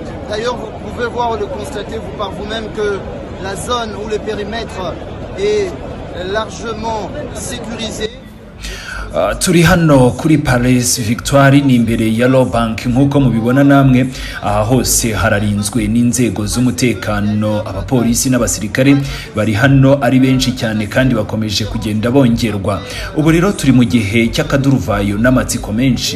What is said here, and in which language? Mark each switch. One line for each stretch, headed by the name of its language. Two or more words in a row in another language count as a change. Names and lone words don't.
French: D'ailleurs, vous pouvez voir, le constater vous par vous-même que la zone où le périmètre est largement sécurisé.
Kinyarwanda: Turi hano kuri Paris Victoire ni imbere ya Law Bank nkuko mubibona namwe. Aha hose hararinzwe n'inzego z'umutekano, abapolisi n'abasirikare bari hano ari benshi cyane kandi bakomeje kugenda bongerwa. Ubu rero turi mu gihe cy'akaduruvayo n'amatsiko menshi.